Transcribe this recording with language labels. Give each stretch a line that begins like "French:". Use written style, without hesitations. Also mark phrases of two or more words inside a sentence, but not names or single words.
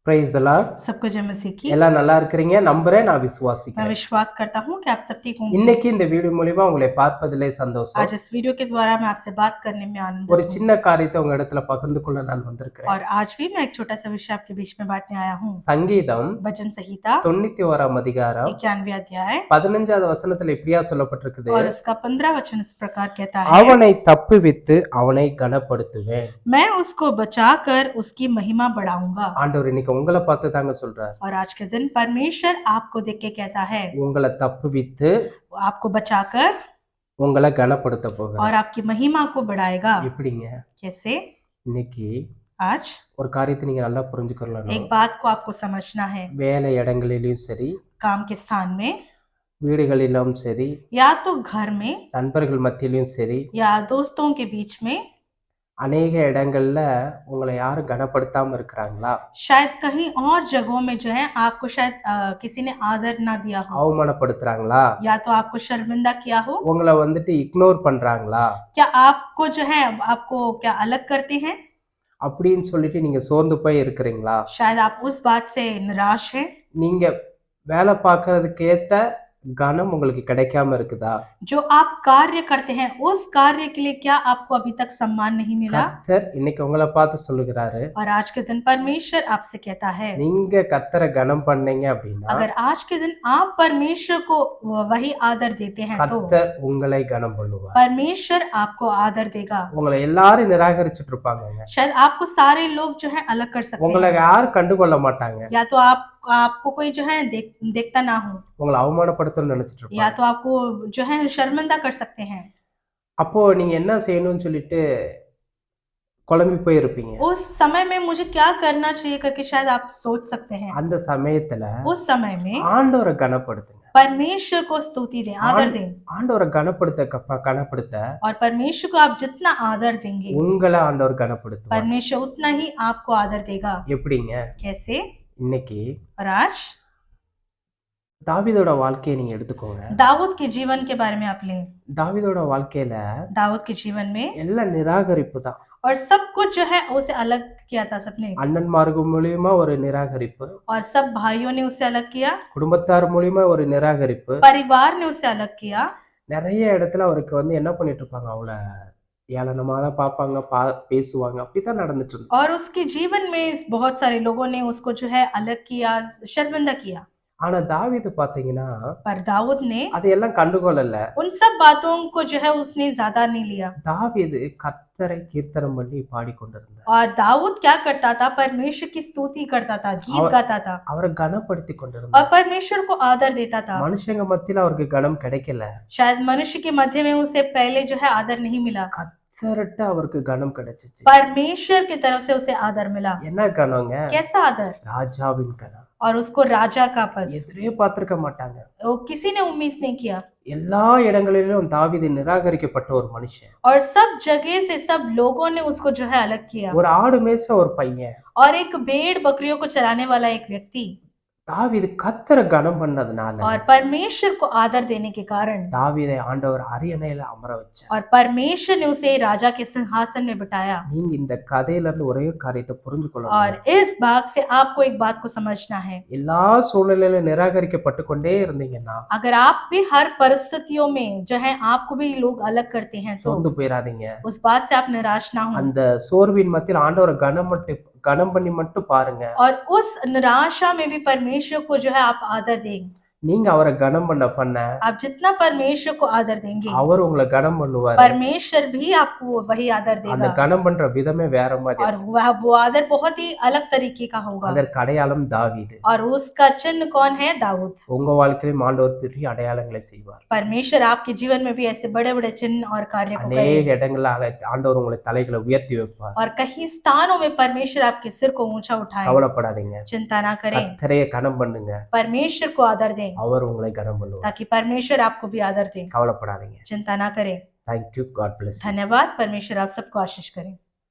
English: praise the lord.
Hindi: सबको जय मसीह की।
Tamil: எல்லாம் நல்லா இருக்கிறீங்க நம்புறேன், நான்
Hindi: मैं
Tamil: விசுவாசிக்கிறேன்.
Hindi: विश्वास करता हूँ कि आप सब ठीक होंगे।
Tamil: இன்னைக்கு இந்த வீடியோ மூலமா உங்களை பார்ப்பதிலே சந்தோஷம்.
Hindi: आज इस वीडियो के द्वारा मैं आपसे बात करने में आनंदित
Tamil: ஒரு
Hindi: हूँ
Tamil: சின்ன காரியத்தை உங்க இடத்துல பகிர்ந்து கொள்ள நான் வந்திருக்கிறேன்.
Hindi: और आज भी मैं एक छोटा सा विषय आपके बीच में बांटने आया हूँ।
Tamil: சங்கீதம்
Hindi: भजन संहिता
Tamil: 91 அதிகாரம்
Hindi: 91 अध्याय
Tamil: 15வது வசனத்துல இப்படியா சொல்லப்பட்டிருக்குது,
Hindi: और उसका 15 वचन इस प्रकार कहता है,
Tamil: அவனை தப்புவித்து அவனை கனப்படுத்துவேன்.
Hindi: मैं उसको बचाकर उसकी महिमा बढ़ाऊंगा।
Tamil: ஆண்டவர் இன்னைக்கு உங்களை பார்த்து தாங்க சொல்றார்.
Hindi: और आज के दिन परमेश्वर आपको देख के कहता है,
Tamil: உங்களை தப்புவித்து
Hindi: आपको बचाकर
Tamil: உங்களை கனப்படுத்த போகிறார்.
Hindi: और आपकी महिमा को बढ़ाएगा।
Tamil: எப்படிங்க?
Hindi: कैसे?
Tamil: இன்னைக்கு
Hindi: आज
Tamil: ஒரு காரியத்தை நீங்க நல்லா புரிஞ்சுக்கணும்.
Hindi: एक बात को आपको समझना है,
Tamil: வேலை இடங்களிலும் சரி,
Hindi: काम के स्थान में
Tamil: வீடுகளிலும் சரி,
Hindi: या तो घर में
Tamil: நண்பர்கள் மத்தியிலும் சரி,
Hindi: या दोस्तों के बीच में,
Tamil: அநேக இடங்கள்ல உங்களை யாரும் கனப்படுத்தாம இருக்கிறாங்களா?
Hindi: शायद कहीं और जगहों में जो है आपको शायद किसी ने आदर ना दिया हो,
Tamil: அவமானப்படுத்துறாங்களா?
Hindi: या तो आपको शर्मिंदा किया हो,
Tamil: உங்களை வந்துட்டு இக்னோர் பண்றாங்களா?
Hindi: क्या आपको जो है आपको क्या अलग करते हैं,
Tamil: அப்படின்னு சொல்லிட்டு நீங்க சோர்ந்து போய் இருக்கிறீங்களா?
Hindi: शायद आप उस बात से निराश हैं,
Tamil: நீங்க வேலை பார்க்கறதுக்கு ஏத்த கனம் உங்களுக்கு கிடைக்காம இருக்குதா?
Hindi: जो आप कार्य करते हैं उस कार्य के लिए क्या आपको अभी तक सम्मान नहीं मिला।
Tamil: கர்த்தர் இன்னைக்கு உங்களை பார்த்து சொல்லுகிறாரு,
Hindi: और आज के दिन परमेश्वर आपसे कहता है,
Tamil: நீங்க கர்த்தரை கனம் பண்ணீங்க அப்படின்னா
Hindi: अगर आज के दिन आप परमेश्वर को वही आदर देते हैं तो
Tamil: கர்த்தர் உங்களை கனம் பண்ணுவார்.
Hindi: परमेश्वर आपको आदर देगा।
Tamil: உங்களை எல்லாரும் நிராகரிச்சுட்டு இருப்பாங்க,
Hindi: शायद आपको सारे लोग जो है अलग कर सकते
Tamil: உங்களை
Hindi: हैं,
Tamil: யாரும் கண்டுகொள்ள மாட்டாங்க,
Hindi: या तो आपको कोई जो है देखता ना हो,
Tamil: உங்களை அவமானப்படுத்தணும்னு நினைச்சிட்டு
Hindi: या
Tamil: இருப்பாங்க.
Hindi: तो आपको जो है शर्मिंदा कर सकते हैं।
Tamil: அப்போ நீங்க என்ன செய்யணும்னு சொல்லிட்டு குழம்பி போய் இருப்பீங்க.
Hindi: उस समय में मुझे क्या करना चाहिए करके शायद आप सोच सकते हैं।
Tamil: அந்த சமயத்துல
Hindi: उस समय में
Tamil: ஆண்டவரை கனப்படுத்துங்க.
Hindi: परमेश्वर को स्तुति दें, आदर दें,
Tamil: ஆண்டவரை கனப்படுத்த
Hindi: और परमेश्वर को आप जितना आदर देंगे
Tamil: உங்களை ஆண்டவர் கனப்படுத்துவார்.
Hindi: परमेश्वर उतना ही आपको आदर देगा।
Tamil: எப்படிங்க?
Hindi: कैसे?
Tamil: இன்னைக்கு
Hindi: और आज
Tamil: தாவீதோட வாழ்க்கையை நீங்க எடுத்துக்கோங்க.
Hindi: दाऊद के जीवन के बारे में आप लें।
Tamil: தாவீதோட வாழ்க்கையில
Hindi: दाऊद के जीवन में
Tamil: எல்லாம் நிராகரிப்பு தான்.
Hindi: और सब कुछ जो है उसे अलग किया था सबने,
Tamil: அண்ணன்மார்கள் மூலியமா ஒரு நிராகரிப்பு,
Hindi: और सब भाइयों ने उसे अलग किया,
Tamil: குடும்பத்தார் மூலியமா ஒரு நிராகரிப்பு,
Hindi: परिवार ने उसे अलग किया।
Tamil: நிறைய இடத்துல அவருக்கு என்ன பண்ணிட்டு இருப்பாங்க, அவளை ஏளனமா தான் பார்ப்பாங்க, பேசுவாங்க, அப்படித்தான் நடந்துட்டு இருந்துச்சு.
Hindi: और उसके जीवन में बहुत सारे लोगों ने उसको जो है अलग किया, शर्मिंदा किया।
Tamil: ஆனா தாவீது பாத்தீங்கன்னா
Hindi: पर दाऊद ने
Tamil: அதையெல்லாம் கண்டுகொள்ளல.
Hindi: उन सब बातों को जो है उसने ज्यादा नहीं लिया।
Tamil: தாவீது கர்த்தரை கீர்த்தனம் பண்ணி பாடிக்கொண்டிருந்தார்.
Hindi: और दाऊद क्या करता था? परमेश्वर की स्तुति करता था, गीत गाता था,
Tamil: அவரை கனப்படுத்தி
Hindi: और
Tamil: கொண்டிருந்தார்.
Hindi: परमेश्वर को आदर देता था।
Tamil: மனுஷங்க மத்தியில அவருக்கு கனம் கிடைக்கல,
Hindi: शायद मनुष्य के मध्य में उसे पहले जो है आदर नहीं मिला,
Tamil: கர்த்தர்ட்ட அவருக்கு கனம் கிடைச்சிச்சு.
Hindi: परमेश्वर की तरफ से उसे आदर मिला।
Tamil: என்ன கனங்க?
Hindi: कैसा आदर?
Tamil: ராஜாவின் கனம்.
Hindi: और उसको राजा का पद,
Tamil: எதிரே பார்த்திருக்க மாட்டாங்க.
Hindi: वो किसी ने उम्मीद नहीं किया।
Tamil: எல்லா இடங்களிலும் தாவீது நிராகரிக்கப்பட்ட ஒரு மனுஷன்.
Hindi: और सब जगह से सब लोगों ने उसको जो है अलग किया।
Tamil: ஒரு ஆடு மேய்ச்ச ஒரு பையன்,
Hindi: और एक भेड़ बकरियों को चराने वाला एक व्यक्ति,
Tamil: தாவீது கர்த்தரை கனம் பண்ணதுனால
Hindi: और परमेश्वर को आदर देने के कारण
Tamil: தாவீதை ஆண்டவர் அரியணையில அமர வச்சார்.
Hindi: और परमेश्वर ने उसे राजा के सिंहासन में बिठाया।
Tamil: நீங்க இந்த கதையில இருந்து ஒரே காரியத்தை புரிஞ்சு
Hindi: और
Tamil: கொள்ளணும்.
Hindi: इस भाग से आपको एक बात को समझना है,
Tamil: எல்லா சூழ்நிலையில நிராகரிக்கப்பட்டு கொண்டே இருந்தீங்கன்னா
Hindi: अगर आप भी हर परिस्थितियों में जो है आपको भी लोग अलग करते हैं तो
Tamil: சோர்ந்து போயிடாதீங்க.
Hindi: उस बात से आप निराश ना हो,
Tamil: அந்த சோர்வின் மத்தியில் ஆண்டவரை கனம் பண்ணி மட்டும் பாருங்க.
Hindi: और उस निराशा में भी परमेश्वर को जो है आप आदर दें।
Tamil: நீங்க அவரை கனம் பண்ண
Hindi: आप जितना परमेश्वर को आदर देंगे
Tamil: அவர் உங்களை கனம் பண்ணுவாரு.
Hindi: परमेश्वर भी आपको वही आदर
Tamil: அந்த
Hindi: देगा,
Tamil: கனம் பண்ற விதமே வேற மாதிரி.
Hindi: और वो आदर बहुत ही अलग तरीके का होगा।
Tamil: அதற்கு அடையாளம் தாவீது.
Hindi: और उसका चिन्ह कौन है? दाऊद।
Tamil: உங்க வாழ்க்கையிலும் ஆண்டவர் பெரிய அடையாளங்களை செய்வார்.
Hindi: परमेश्वर आपके जीवन में भी ऐसे बड़े बड़े चिन्ह और कार्य को
Tamil: அநேக
Hindi: करेगा,
Tamil: இடங்கள்ல ஆண்டவர் உங்களை தலைகளை உயர்த்தி வைப்பார்.
Hindi: और कहीं स्थानों में परमेश्वर आपके सिर को ऊंचा उठाए।
Tamil: கவலைப்படாதீங்க,
Hindi: चिंता ना करें,
Tamil: கர்த்தரையே கனம் பண்ணுங்க,
Hindi: परमेश्वर को आदर दें,
Tamil: அவர் உங்களை கனம் பண்ணுவார்.
Hindi: ताकि परमेश्वर आपको भी आदर दे।
Tamil: கவலைப்படாதீங்க.
Hindi: चिंता ना करें।
English: Thank you. God bless you.
Hindi: धन्यवाद। परमेश्वर आप सबको आशीष करें।